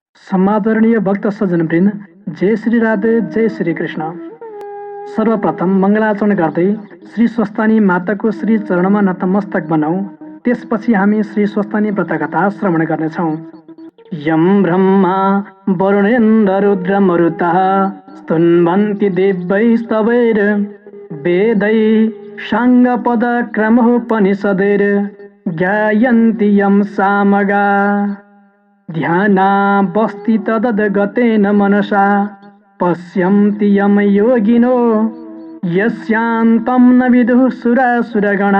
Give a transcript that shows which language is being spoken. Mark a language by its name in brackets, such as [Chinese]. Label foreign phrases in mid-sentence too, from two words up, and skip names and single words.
[Nepali] समादरणीय भक्त सज्जनवृन्द, जय श्री राधे, जय श्री कृष्ण। सर्वप्रथम मङ्गलाचरण गर्दै श्री स्वस्थानी माताको श्री चरणमा नतमस्तक बनाऊ। त्यसपछि हामी श्री स्वस्थानी व्रतकथा श्रवण गर्नेछौँ। [Sanskrit] यम ब्रह्मा वरुणेन्द्र रुद्र मरुतः स्तुन्वन्ति दिव्यैस्तवैर् वेदै साङ्गपदक्रमोपनिषदैर् ज्ञायन्ति यं सामगा। ध्यानावस्थि तदगतेन मनसा पश्यन्ति यम योगिनो यस्यान्तं न विदुः सुरासुरगणा।